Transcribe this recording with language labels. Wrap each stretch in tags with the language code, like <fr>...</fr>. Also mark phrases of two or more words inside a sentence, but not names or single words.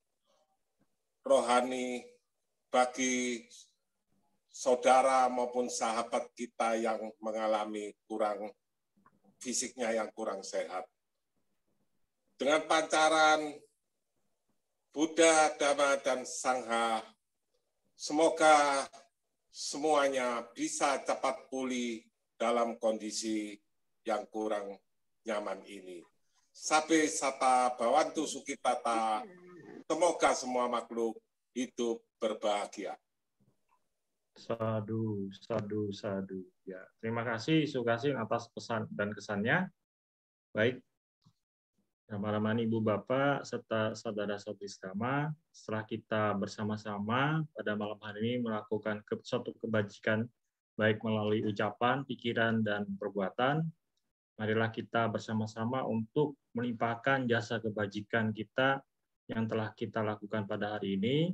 <id>rohani bagi saudara maupun sahabat kita yang mengalami fisiknya yang kurang sehat. dengan pancaran Buddha, Dhamma, dan Sangha, semoga semuanya bisa cepat pulih dalam kondisi yang kurang nyaman ini.</id> <pi>Sabe sata bawantu sukitata,</pi> <id>semoga semua makhluk hidup berbahagia.</id> <pi>Sadu, sadu, sadu.</pi> <id>Ya, terima kasih Sukasin atas pesan dan kesannya. Baik, Rama-Ramani Ibu Bapak serta saudara-saudari Dhamma, setelah kita bersama-sama pada malam hari ini melakukan suatu kebajikan baik melalui ucapan, pikiran, dan perbuatan, marilah kita bersama-sama untuk melimpahkan jasa kebajikan kita yang telah kita lakukan pada hari ini.</id>